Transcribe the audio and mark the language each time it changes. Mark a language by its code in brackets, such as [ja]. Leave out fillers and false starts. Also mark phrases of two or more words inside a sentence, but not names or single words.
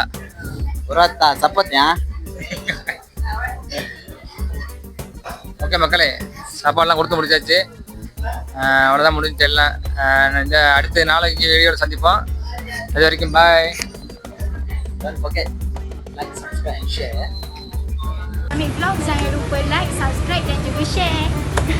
[ta] சப்பாத்தியா. ஓகே மக்களே, சாப்பாடுலாம் கொடுத்து முடிச்சாச்சு. அவ்வளோதான் முடிஞ்சு எல்லாம். இந்த அடுத்த நாளைக்கு வீடியோவில் சந்திப்போம். அது வரைக்கும் பாய். [en] OK, like, subscribe, share. [ms] Ambil vlog, jangan lupa like, subscribe dan juga share.